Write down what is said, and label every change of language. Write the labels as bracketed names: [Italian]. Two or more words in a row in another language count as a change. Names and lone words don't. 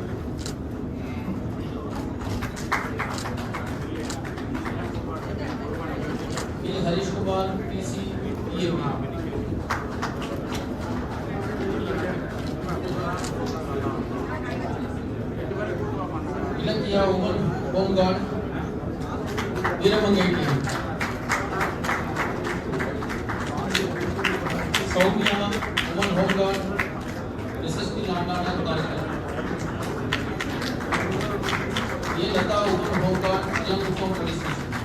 [English] P. Harish Kumar, PC, EAP. Ilakia, Woman, Home Guard, Veeramangai team. Soumya, Woman, Home Guard, SSP Nandana, Karikal. ये लता, Woman, Home Guard, Jalankuppam Police Station.